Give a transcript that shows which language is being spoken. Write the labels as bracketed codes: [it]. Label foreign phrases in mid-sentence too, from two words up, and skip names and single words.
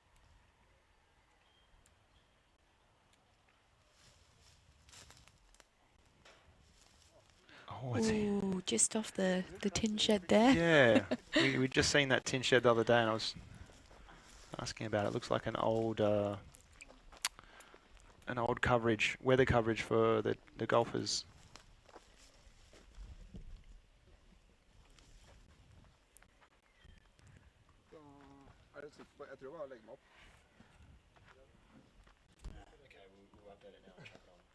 [en] Oh, Ooh, just off the tin shed there. Yeah, we just seen that tin shed the other day, and I was asking about it. Looks like an old coverage, weather coverage for the golfers. [no] Jeg tror bare å legge meg opp. [en] Okay, we'll update it now and chuck it on.